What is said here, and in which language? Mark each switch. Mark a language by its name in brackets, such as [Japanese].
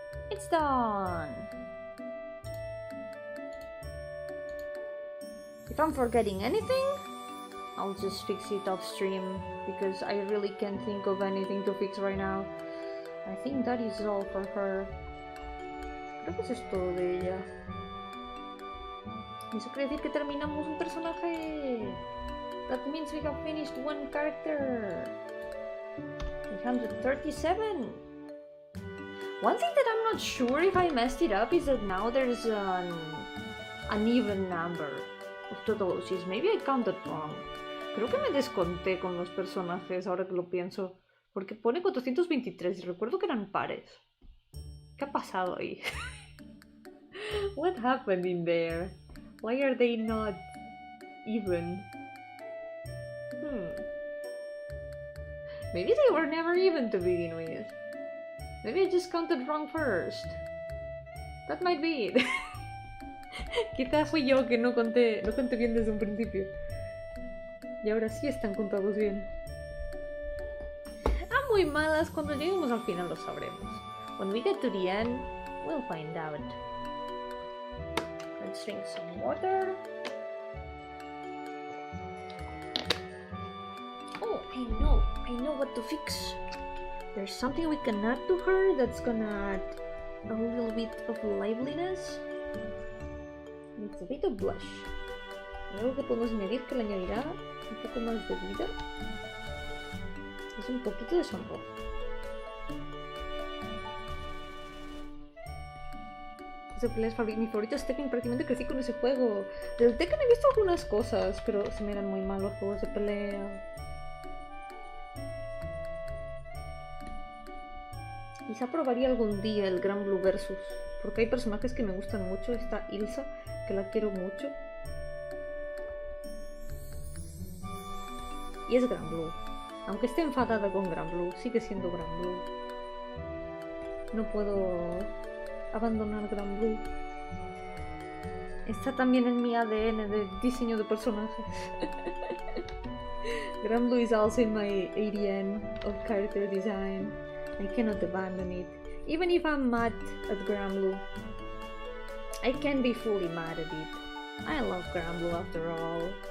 [English] It's done! If I'm forgetting anything, I'll just fix it off stream because I really can't think of anything to fix right now. I think that is all for her. [Spanish] Creo que eso es todo de ella. Eso quiere decir que terminamos un personaje. [English] That means we have finished one character. 337. One thing that I'm not sure if I messed it up is that now there's an even number of totologies. Maybe I counted wrong. [Spanish] Creo que me desconté con los personajes ahora que lo pienso. Porque pone 423 y recuerdo que eran pares. ¿Qué ha pasado ahí? [English] What happened in there? Why are they not even? Maybe they were never even to begin with. Maybe I just counted wrong first. That might be it. [Spanish] Quizás fui yo que no conté bien desde un principio. Y ahora sí están contados bien. Muy malas, cuando lleguemos al final lo sabremos. [English] When we get to the end, we'll find out. Let's drink some water. I know what to fix. There's something we can add to her that's gonna add a little bit of liveliness. It's a bit of blush. [Spanish] Algo que podemos añadir que le añadirá un poco más de vida. Es un poquito de sonrojo. Mi favorito es Tekken, prácticamente crecí con ese juego. Del Tekken he visto algunas cosas, pero se me eran muy malos los juegos de pelea. Quizá probaría algún día el Gran Blue Versus, porque hay personajes que me gustan mucho. Está Ilsa, que la quiero mucho. Y es Gran Blue. Aunque esté enfadada con Gran Blue, sigue siendo Gran Blue. No puedo abandonar Gran Blue. Está también en mi ADN de diseño de personajes. [English] Gran Blue is also in my ADN of character design. I cannot abandon it. Even if I'm mad at Gran Blue, I can't be fully mad at it. I love Gran Blue after all.